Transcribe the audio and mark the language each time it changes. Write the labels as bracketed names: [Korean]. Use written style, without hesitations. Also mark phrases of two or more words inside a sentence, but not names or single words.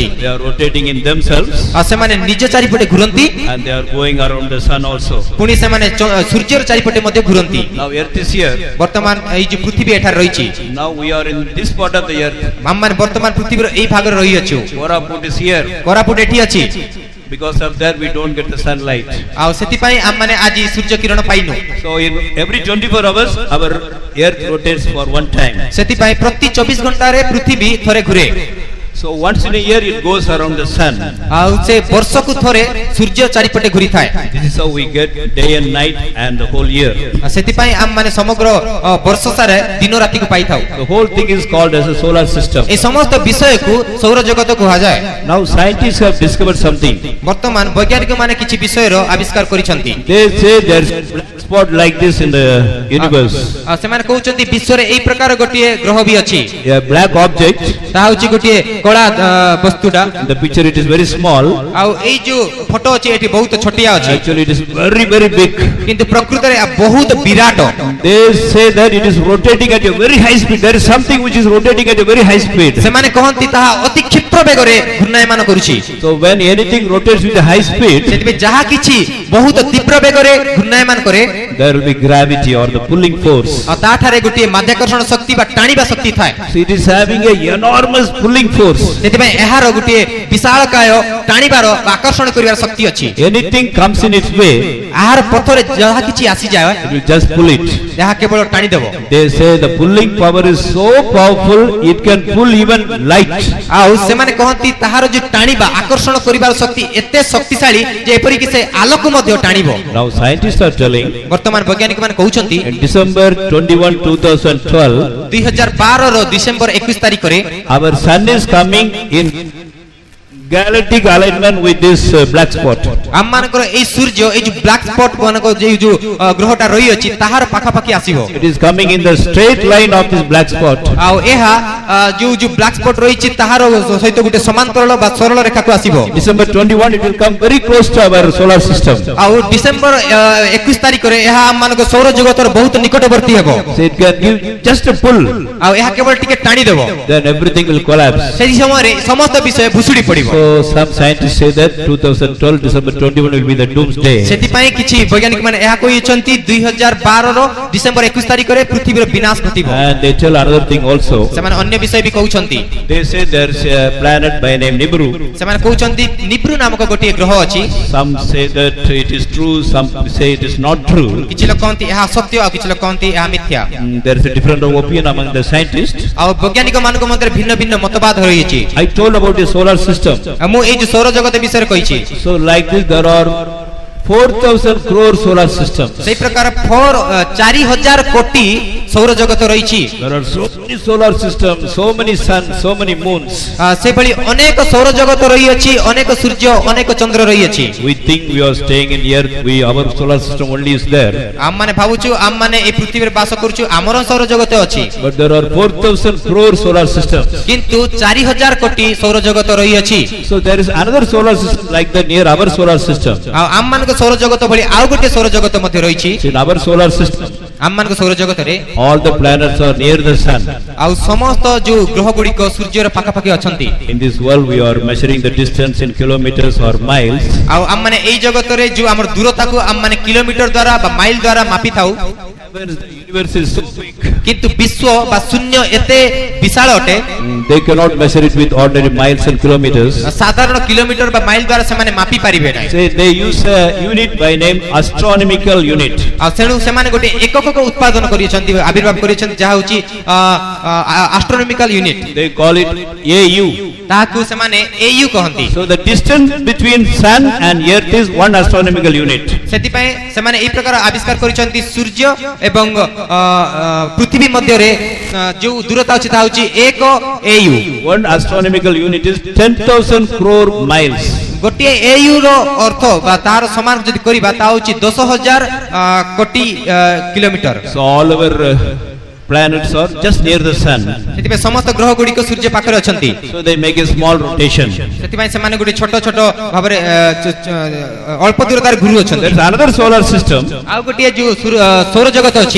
[English] They are rotating in themselves [Odia] ଆଉ ସେମାନେ ନିଜ ଚାରିପଟେ ଘୁରନ୍ତି [English] and they are going around the sun also. [Odia] ପୁଣି ସେମାନେ ସୂର୍ଯ୍ୟର ଚାରିପଟେ ମଧ୍ୟ ଘୁରନ୍ତି [English] Now Earth is here. [Odia] ବର୍ତ୍ତମାନ ଏଇ ଯୋଉ ପୃଥିବୀ ଏଠାରେ ରହିଛି [English] Now we are in this part of the earth. [Odia] ଆମମାନେ ବର୍ତ୍ତମାନ ପୃଥିବୀର ଏଇ ଭାଗରେ ରହିଅଛୁ [English] Koraput is here. [Odia] କୋରାପୁଟ ଏଠି ଅଛି [English] Because of that we don't get the sunlight. [Odia] ଆଉ ସେଥିପାଇଁ ଆମମାନେ ଆଜି ସୂର୍ଯ୍ୟ କିରଣ ପାଇନୁ [English] So in every 24 hours our earth rotates for one time. [Odia] ସେଥିପାଇଁ ପ୍ରତି 24 ଘଣ୍ଟାରେ ପୃଥିବୀ ଥରେ ଘୁରେ [English] So once in a year it goes around the sun. [Odia] ଆଉ ସେ ବର୍ଷକୁ ଥରେ ସୂର୍ଯ୍ୟ ଚାରିପଟେ ଘୁରିଥାଏ [English] This is how we get day and night and the whole year. [Odia] ସେଥିପାଇଁ ଆମମାନେ ସମଗ୍ର ବର୍ଷ ସାରା ଦିନ ରାତିକୁ ପାଇଥାଉ [English] The whole thing is called as a solar system. [Odia] ଏଇ ସମସ୍ତ ବିଷୟକୁ ସୌର ଜଗତ କୁହାଯାଏ [English] Now scientists have discovered something. [Odia] ବର୍ତ୍ତମାନ ବୈଜ୍ଞାନିକ ମାନେ କିଛି ବିଷୟର ଆବିଷ୍କାର କରିଛନ୍ତି [English] They say there is spot like this in the universe. [Odia] ସେମାନେ କହୁଛନ୍ତି ବିଶ୍ୱରେ ଏହି ପ୍ରକାର ଗୋଟିଏ ଗ୍ରହ ବି ଅଛି [English] A black object. [Odia] ତାହା ହେଉଛି ଗୋଟିଏ କଳା ବସ୍ତୁଟା [English] In the picture it is very small. [Odia] ଆଉ ଏଇ ଯୋଉ ଫଟୋ ଅଛି ଏଠି ବହୁତ ଛୋଟିଆ ଅଛି [English] Actually it is very very big. [Odia] କିନ୍ତୁ ପ୍ରକୃତରେ ବହୁତ ବିରାଟ [English] They say that it is rotating at a very high speed. There is something which is rotating at a very high speed. [Odia] ସେମାନେ କହନ୍ତି ତାହା ଅତି କ୍ଷିପ୍ର ବେଗରେ ଘୂର୍ଣ୍ଣାୟମାନ କରୁଛି [English] So when anything rotates with a high speed, [Odia] ସେଥିପାଇଁ ଯାହା କିଛି ବହୁତ ତୀବ୍ର ବେଗରେ ଘୂର୍ଣ୍ଣାୟମାନ କରେ [English] there will be gravity or the pulling force. [Odia] ଆଉ ତାଠାରେ ଗୋଟିଏ ମାଧ୍ୟାକର୍ଷଣ ଶକ୍ତି ବା ଟାଣିବା ଶକ୍ତି ଥାଏ [English] So it is having a enormous pulling force. [Odia] ସେଥିପାଇଁ ଏହାର ଗୋଟିଏ ବିଶାଳକାୟ ଟାଣିବାର ବା ଆକର୍ଷଣ କରିବାର ଶକ୍ତି ଅଛି [English] Anything comes in its way, [Odia] ଏହାର ପଥରେ ଯାହା କିଛି ଆସିଯାଏ [English] it will just pull it. [Odia] ଏହା କେବଳ ଟାଣିଦେବ [English] They say the pulling power is so powerful, it can pull even light. [Odia] ଆଉ ସେମାନେ କହନ୍ତି ତାହାର ଯୋଉ ଟାଣିବା ଆକର୍ଷଣ କରିବାର ଶକ୍ତି ଏତେ ଶକ୍ତିଶାଳୀ ଯେ ଏପରିକି ସେ ଆଲୋକ ମଧ୍ୟ ଟାଣିବ [English] Now scientists are telling, [Odia] ବର୍ତ୍ତମାନ ବୈଜ୍ଞାନିକ ମାନେ କହୁଛନ୍ତି [English] in December 21, 2012, [Odia] 2012 ର ଡିସେମ୍ବର 21 ତାରିଖରେ [English] our sun is coming in galactic alignment with this black spot. [Odia] ଆମମାନଙ୍କର ଏଇ ସୂର୍ଯ୍ୟ ଏଇ ଯୋଉ [English] black spot [Odia] ମାନଙ୍କ ଯୋଉ ଗ୍ରହଟା ରହିଅଛି ତାହାର ପାଖାପାଖି ଆସିବ [English] It is coming in the straight line of this black spot. [Odia] ଆଉ ଏହା ଯୋଉ [English] black spot [Odia] ରହିଛି ତାହାର ସହିତ ଗୋଟେ ସମାନ୍ତରାଳ ବା ସରଳ ରେଖାକୁ ଆସିବ [English] December 21, it will come very close to our solar system. [Odia] ଆଉ ଡିସେମ୍ବର 21 ତାରିଖରେ ଏହା ଆମମାନଙ୍କ ସୌର ଜଗତର ବହୁତ ନିକଟବର୍ତ୍ତୀ ହେବ [English] So it can give just a pull, [Odia] ଆଉ ଏହା କେବଳ ଟିକେ ଟାଣି ଦେବ [English] then everything will collapse. [Odia] ସେହି ସମୟରେ ସମସ୍ତ ବିଷୟ ଭୁଷୁଡ଼ି ପଡ଼ିବ [English] So some scientists say that 2012, December 21 will be the doomsday. [Odia] ସେଥିପାଇଁ କିଛି ବୈଜ୍ଞାନିକ ମାନେ ଏହା କହିଛନ୍ତି 2012 ର ଡିସେମ୍ବର 21 ତାରିଖରେ ପୃଥିବୀର ବିନାଶ ଘଟିବ [English] And they tell another thing also. [Odia] ସେମାନେ ଅନ୍ୟ ବିଷୟ ବି କହୁଛନ୍ତି [English] They say there's a planet by name Nibiru. [Odia] ସେମାନେ କହୁଛନ୍ତି ନିବ୍ରୁ ନାମକ ଗୋଟିଏ ଗ୍ରହ ଅଛି [English] Some say that it is true, some say it is not true. [Odia] କିଛି ଲୋକ କହନ୍ତି ଏହା ସତ୍ୟ ଆଉ କିଛି ଲୋକ କହନ୍ତି ଏହା ମିଥ୍ୟା [English] There is a different opinion among the scientists. [Odia] ଆଉ ବୈଜ୍ଞାନିକ ମାନଙ୍କ ମଧ୍ୟରେ ଭିନ୍ନ ଭିନ୍ନ ମତବାଦ ରହିଛି [English] I told about the solar system. [Odia] ଆଉ ମୁଁ ଏଇ ଯୋଉ ସୌର ଜଗତ ବିଷୟରେ କହିଛି [English] So like this there are 4,000 crore solar systems. [Odia] ସେଇ ପ୍ରକାର 4000 କୋଟି ସୌର ଜଗତ ରହିଛି [English] There are so many solar systems, so many suns, so many moons. [Odia] ସେଭଳି ଅନେକ ସୌର ଜଗତ ରହିଅଛି ଅନେକ ସୂର୍ଯ୍ୟ ଅନେକ ଚନ୍ଦ୍ର ରହିଅଛି [English] We think we are staying in the earth, our solar system only is there. [Odia] ଆମମାନେ ଭାବୁଛୁ ଆମମାନେ এই ପୃଥିବୀରେ ବାସ କରୁଛୁ ଆମର ସୌର ଜଗତ ଅଛି [English] But there are 4,000 crore solar systems. [Odia] କିନ୍ତୁ 4000 କୋଟି ସୌର ଜଗତ ରହିଅଛି [English] So there is another solar system like that near our solar system. [Odia] ଆଉ ଆମମାନଙ୍କ ସୌର ଜଗତ ଭଳି ଆଉ ଗୋଟେ ସୌର ଜଗତ ମଧ୍ୟ ରହିଛି [English] In our solar system, [Odia] ଆମମାନଙ୍କ ସୌର ଜଗତରେ [English] all the planets are near the sun. [Odia] ଆଉ ସମସ୍ତ ଯୋଉ ଗ୍ରହ ଗୁଡ଼ିକ ସୂର୍ଯ୍ୟର ପାଖାପାଖି ଅଛନ୍ତି [English] In this world we are measuring the distance in kilometers or miles. [Odia] ଆଉ ଆମମାନେ ଏଇ ଜଗତରେ ଯୋଉ ଆମର ଦୂରତାକୁ ଆମମାନେ କିଲୋମିଟର ଦ୍ୱାରା ବା ମାଇଲ ଦ୍ୱାରା ମାପିଥାଉ [English] The universe is so big. [Odia] କିନ୍ତୁ ବିଶ୍ୱ ବା ଶୂନ୍ୟ ଏତେ ବିଶାଳ ଅଟେ [English] They cannot measure it with ordinary miles and kilometers. [Odia] ସାଧାରଣ କିଲୋମିଟର ବା ମାଇଲ ଦ୍ୱାରା ସେମାନେ ମାପି ପାରିବେ ନାହିଁ [English] Say they use a unit by name astronomical unit. [Odia] ଆଉ ତେଣୁ ସେମାନେ ଗୋଟେ ଏକକକୁ ଉତ୍ପାଦନ କରିଛନ୍ତି ଆବିର୍ଭାବ କରିଛନ୍ତି ଯାହା ହେଉଛି [English] astronomical unit They call it AU. [Odia] ତାହାକୁ ସେମାନେ AU କହନ୍ତି [English] So the distance between sun and earth is one astronomical unit. [Odia] ସେଥିପାଇଁ ସେମାନେ ଏହି ପ୍ରକାର ଆବିଷ୍କାର କରିଛନ୍ତି ସୂର୍ଯ୍ୟ ଏବଂ ପୃଥିବୀ ମଧ୍ୟରେ ଯୋଉ ଦୂରତା ଅଛି ତାହା ହେଉଛି 1 AU [English] One astronomical unit is 10,000 crore miles. [Odia] ଗୋଟିଏ AU ର ଅର୍ଥ ବା ତାହାର ସମାନ ଯଦି କରିବା ତାହା ହେଉଛି 10,000 କୋଟି କିଲୋମିଟର [English] So all our planets are just near the sun. [Odia] ସେଥିପାଇଁ ସମସ୍ତ ଗ୍ରହ ଗୁଡ଼ିକ ସୂର୍ଯ୍ୟ ପାଖରେ ଅଛନ୍ତି [English] So they make a small rotation. [Odia] ସେଥିପାଇଁ ସେମାନେ ଗୋଟେ ଛୋଟ ଛୋଟ ଭାବରେ ଅଳ୍ପ ଦୂରତାରେ ଘୁରୁଅଛନ୍ତି [English] There's another solar system. [Odia] ଆଉ ଗୋଟିଏ ଯୋଉ ସୌର ଜଗତ ଅଛି